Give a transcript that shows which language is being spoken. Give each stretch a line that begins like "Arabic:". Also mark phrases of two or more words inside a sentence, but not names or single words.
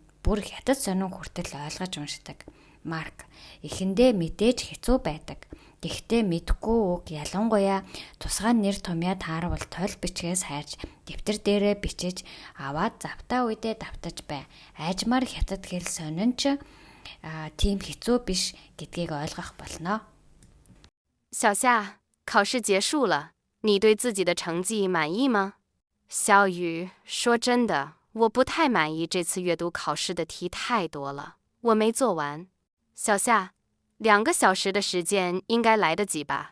Mongolian: Бүр хятад сонин хүртэл ойлгож уншдаг. Марк, эхэндээ мэдээж хэцүү байдаг. Гэхдээ мэдэхгүй үг ялангуяа тусгай нэр томьёо тааравал тойл бичгээс хайрж дэвтэр дээрээ бичиж аваад завтаа үедээ давтаж бай. Айжмаар хятад хэл сонин ч тийм хэцүү биш гэдгийг ойлгох болно.
Chinese: 小夏，考试结束了，你对自己的成绩满意吗？小雨，说真的，我不太满意这次阅读考试的题太多了，我没做完。小夏，2个小时的时间应该来得及吧？